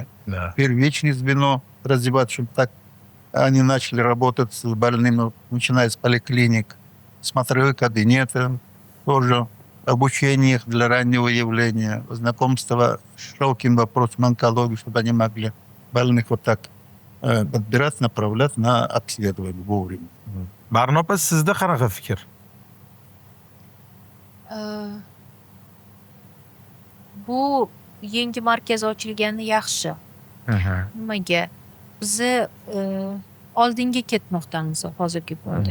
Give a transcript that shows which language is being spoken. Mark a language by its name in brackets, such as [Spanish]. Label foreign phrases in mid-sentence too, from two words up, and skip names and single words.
[Russian] Первичное звено развивать, чтобы так они начали работать с больными, начиная с поликлиник, смотровые кабинеты, тоже обучение их для раннего выявления, знакомство с широким вопросом онкологии, чтобы они могли больных вот так подбирать, направлять на обследование вовремя. [Uzbek] Barnopa, sizda qanaqa fikr? Bu yangi markaz ochilgani yaxshi. Nimaga? Bizni oldinga ketmoqdamiz hozirgi kunda.